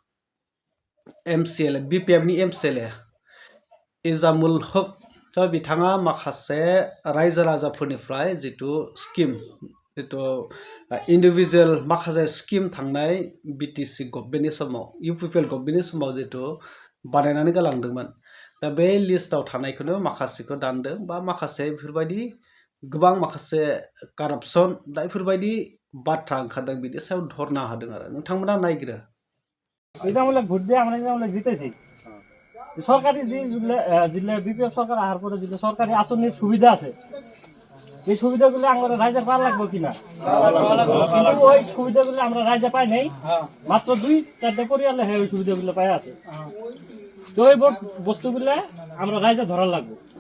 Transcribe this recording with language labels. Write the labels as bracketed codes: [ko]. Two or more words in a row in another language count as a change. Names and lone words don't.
[brx] एमसिएलए बिपिएफनि एमसिएलए इजामुल हक दा बिथाङा माखासे रायजो राजाफोरनिफ्राय जितु स्किम जितु इन्डिभिजुवेल माखासे स्किम थांनाय बिटिसि गभर्नमेन्टनि समाव इउपिपिएल गभर्नमेन्टनि समाव जितु बानायनानै गालांदोंमोन दा बे लिस्टआव थानायखौनो माखासेखौ दानदों बा माखासे बेफोरबायदि गोबां माखासे कारापसन दा बेफोरबायदि बाथ्रा ओंखारदों बिनि सायाव धरना होदों आरो नोंथांमोना नायग्रो [bn] এজামুলক ভোট দিয়ে আমরা এজামুলক জিতেছি সরকারি যে বিপিএফ সরকার আহার পরে যে সরকারি আসনের সুবিধা আছে এই সুবিধাগুলো আমরা রাইজে পাওয়া লাগবো কিনা কিন্তু ওই সুবিধাগুলো আমরা রাইজে পাই নাই মাত্র 2-4টা পরিয়ালে ওই সুবিধাগুলো পাই আছে তো ওই বস্তুগুলো আমরা রাইজে ধরা লাগবো